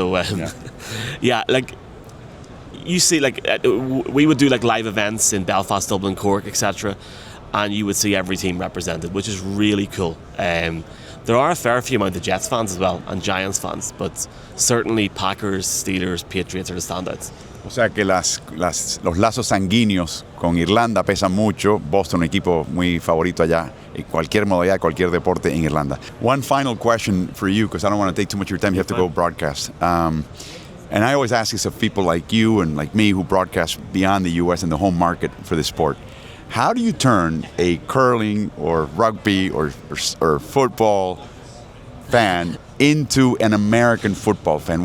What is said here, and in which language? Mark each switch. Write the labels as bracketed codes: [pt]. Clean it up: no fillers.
[en] So, you see, we would do like live events in Belfast, Dublin, Cork, etc., and you would see every team represented, which is really cool. There are a fair few amount of Jets fans as well, and Giants fans, but certainly Packers, Steelers, Patriots are the standouts. [es] O sea que los lazos sanguíneos con Irlanda pesan mucho. Boston, un equipo muy favorito allá, en cualquier modalidad, cualquier deporte en Irlanda. [en] One final question for you, because I don't want to take too much of your time. You have to go broadcast. And I always ask this of people like you and like me who broadcast beyond the U.S. and the home market for the sport. How do you turn a curling or rugby or football fan into an American football fan?